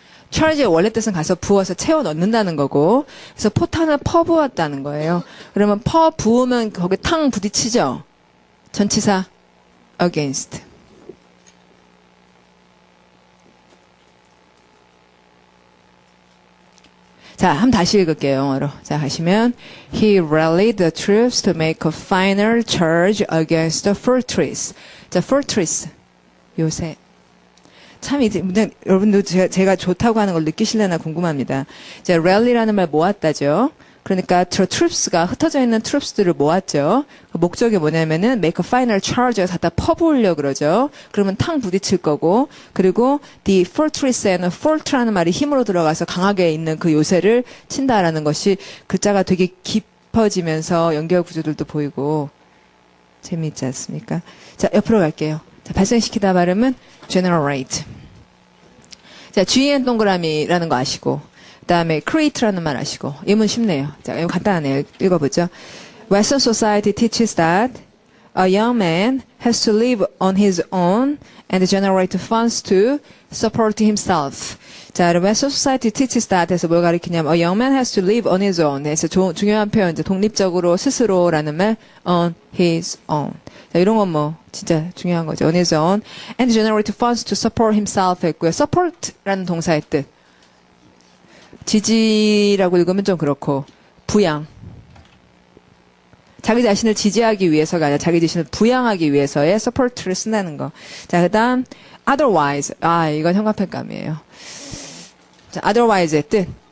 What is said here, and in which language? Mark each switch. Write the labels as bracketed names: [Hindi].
[Korean] charge의 원래 뜻은 가서 부어서 채워 넣는다는 거고 그래서 포탄을 퍼부었다는 거예요. 그러면 부으면 거기 탕 부딪히죠? 전치사 against. 자, 한번 다시 읽을게요, 영어로. 자, 하시면 [English] He rallied the troops to make a final charge against the fortress. 자, fortress. 요새. [Korean] 참, 이제, 여러분도 제가 좋다고 하는 걸 느끼실려나 궁금합니다. 이제, rally라는 말 모았다죠. 그러니까, troops가 흩어져 있는 troops들을 모았죠. 그 목적이 뭐냐면은, make a final charge가 갖다 퍼부으려고 그러죠. 그러면 탕 부딪힐 거고, 그리고, the fortress에는 fort라는 말이 힘으로 들어가서 강하게 있는 그 요새를 친다라는 것이 글자가 되게 깊어지면서 연결 구조들도 보이고, 재미있지 않습니까? 자, 옆으로 갈게요. 자, 발생시키다 발음은 generate. 자, GN 동그라미라는 거 아시고, 그 다음에 create라는 말 아시고, 예문 쉽네요. 자, 이거 간단하네요. 읽어보죠. [English] Western society teaches that a young man has to live on his own and generate funds to support himself. [Korean] 자, [English] Western society teaches that [Korean] 해서 뭘 가리키냐면, [English] a young man has to live on his own. [Korean] 그래서 중요한 표현, 이제 독립적으로 스스로라는 말, on his own. 자, 이런 건 뭐, 진짜 중요한 거죠. [English] on his own. and generate funds to support himself [Korean] 했고요. support라는 동사의 뜻. 지지라고 읽으면 좀 그렇고, 부양. 자기 자신을 지지하기 위해서가 아니라 자기 자신을 부양하기 위해서의 support를 쓴다는 거. 자, 그 다음, otherwise. 아, 이건 형광펜감이에요. 자, otherwise의 뜻.